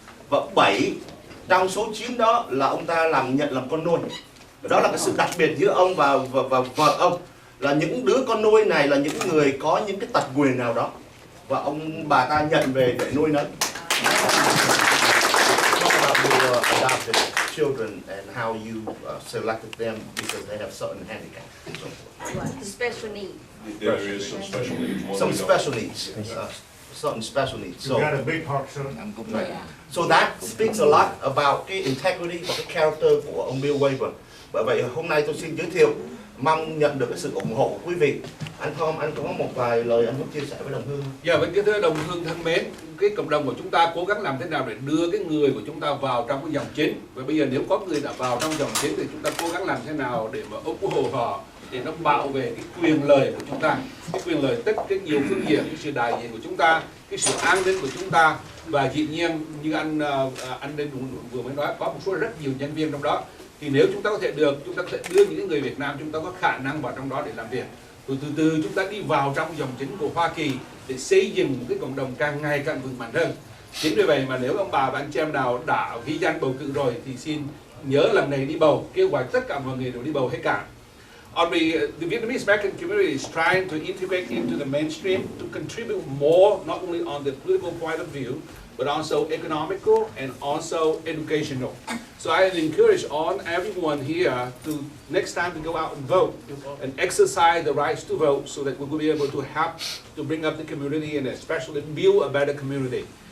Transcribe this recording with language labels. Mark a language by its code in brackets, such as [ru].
[vi] Và 7 trong số 9 đó là ông ta nhận làm con nuôi. Đó là cái sự đặc biệt giữa ông và vợ ông, là những đứa con nuôi này là những người có những cái tật nguyền nào đó, và bà ta nhận về để nuôi nấng. [en] Your adopted children and how you selected them because they have certain handicaps. Special needs. There is some special needs. Some special needs. Certain special needs. You got a big heart, son. Right. So that speaks a lot about cái integrity và cái character của ông Bill Wayburn. [vi] Bởi vậy hôm nay tôi xin giới thiệu, mong nhận được cái sự ủng hộ của quý vị. Anh Tom, anh có một vài lời anh muốn chia sẻ với đồng hương. Dạ, với cái thưa đồng hương thân mến, cái cộng đồng của chúng ta cố gắng làm thế nào để đưa cái người của chúng ta vào trong cái dòng chính. Và bây giờ nếu có người đã vào trong dòng chính thì chúng ta cố gắng làm thế nào để mà ủng hộ họ, để nó bảo vệ cái quyền lợi của chúng ta, cái quyền lợi tất cái nhiều phương diện, cái sự đại diện của chúng ta, cái sự an ninh của chúng ta. Và dĩ nhiên như anh vừa mới nói, có một số rất nhiều nhân viên trong đó, thì nếu chúng ta có thể được, chúng ta có thể đưa những người Việt Nam chúng ta có khả năng vào trong đó để làm việc. Rồi từ từ chúng ta đi vào trong dòng chính của Hoa Kỳ để xây dựng một cái cộng đồng càng ngày càng vững mạnh hơn. Chính vì vậy mà nếu ông bà và anh chị em nào đã ghi danh bầu cử rồi thì xin nhớ lần này đi bầu, kêu gọi tất cả mọi người đều đi bầu hết cả. [en] the Vietnamese American community is trying to integrate into the mainstream to contribute more, not only on the political point of view, but also economical and also educational. So I encourage all everyone here to next time to go out and vote and exercise the rights to vote, so that we will be able to help to bring up the community and especially build a better community.